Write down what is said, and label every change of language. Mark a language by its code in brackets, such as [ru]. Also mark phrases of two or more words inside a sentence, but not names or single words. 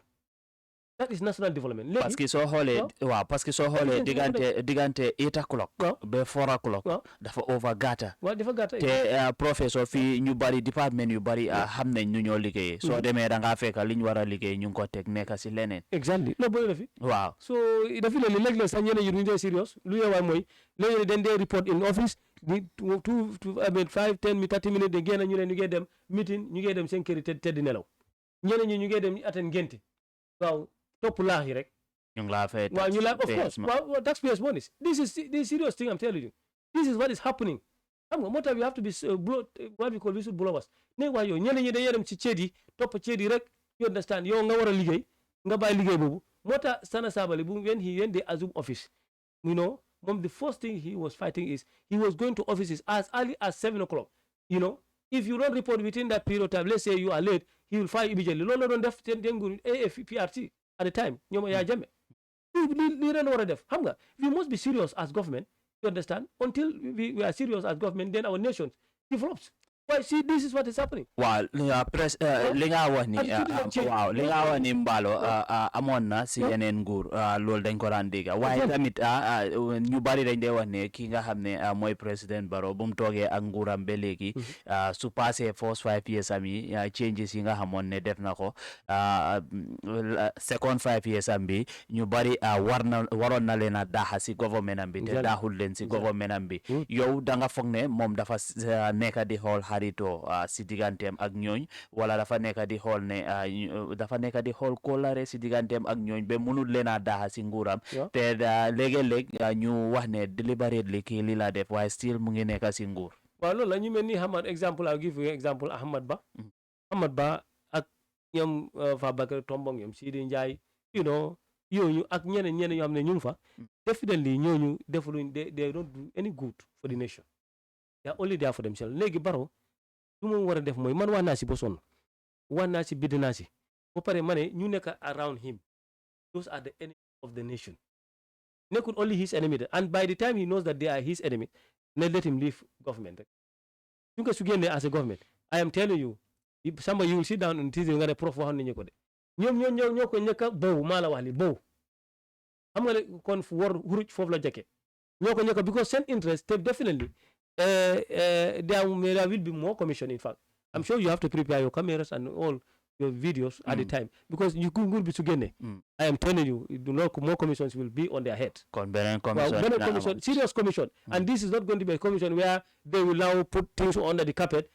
[en] That is national development. [fr] parce que [wo] soo xoolee diggante 8 o'clock ba 4 o'clock dafa over gàtta te professeur fii ñu bari département yu bari xam nañ ñu ñoo liggéeyee soo demee da ngaa fekk liñ war a liggéey ñu ngi ko teg nekk si leneen. Exactly loolu bëri na fi. waaw so dafa leen ni léeg-léeg sax ñeneen yi ñu dee serious lu yeewaay mooy léeg-léeg dañ dee [en] report in office [wo] ni 5-10 30 minutes de génn ñu ne ñu ngee dem meeting ñu ngee dem seen kër yi teddi nelaw ñeneen ñi ñu ngee dem atten ngénte waaw topp laax yi rek. ñu ngi laa fay waaw ñu laa [en] of course waaw taxpayers money this is the serious thing I'm telling you this is what is happening [wo] xam nga moo tax [en] we have to be what we call whistleblowers [wo] ne waa yow ñeneen ñi dañuy dem ci ceet yi topp ceet yi rek [en] you understand [wo] yow nga war a liggéey nga bàyyi liggéey boobu moo tax Sana Sabally [en] when they assume office moom the first thing he was fighting is he was going to offices as early as 7 o'clock if you don't report within that period of time let's say you are late he will fire immediately [wo] loolu la doon def seen nguur AFPRC [en] at the time [wo] ñoom yaa jame lii ren war a def xam nga [en] we must be serious as government you understand until we are serious as government then our nation develops. Why see this is what is happening. [wo] Waaw li nga wax ni Mballo amoon na si yeneen nguur loolu dañ ko daan dégg waaye tamit ñu bari dañ dee wax ne ki nga xam ne mooy président Barrow bu mu toogee ak nguuram ba léegi su passé [en] first 5 years [wo] am yi changes yi nga xamoon ne def na ko [en] second 5 years [wo] am bi ñu bari waroon na leen a daaxa si government am bi te daaxul leen si government am bi yow da nga foog ne moom dafa nekk di xool xarito si digganteem ak ñooñ wala dafa nekk di xool ne dafa nekk di xool kóllare si digganteem ak ñooñ ba mënul leen a daaxa si nguuram te léegi-léeg ñu wax ne deliberately kii li la def waaye still mu ngi nekk si nguur. waaw loolu la ñu mel ni exemple [en] I'll give you example [wo] Ahmad Ba ak ñoom Fabakary Tombong ñoom Sidi Ndiaye yooyu ak ñeneen ñoo xam ne ñu ngi fa definitely ñooñu defaluñ [en] they don't do any good for the nation they are only there for [wo] themselves léegi Barrow lu mu war a def mooy man wax naa si ba sonn wax naa si bidd naa si ba pare ma ne ñu nekk [en] around him those are the enemy of the nation nekkul only his enemy and by the time he knows that they are his enemy let him leave government [wo] rek ñu ko su génnee [en] as a government I am telling you Samba you will sit down on Tuesday [wo] nga ne prof waxoon nañu ko de ñoo ko ñëkk a bow maa la wax li bow xam nga ne kon war huruj foofu la jëkke ñoo ko ñëkk [en] because [wo] seen interest te [en] definitely there will be more commission in fact I'm sure you have to prepare your cameras and all your videos at the time because you could be together. I am telling you, more commissions will be on their head. Commission, serious commission. And this is not going to be a commission where they will now put things under the carpet.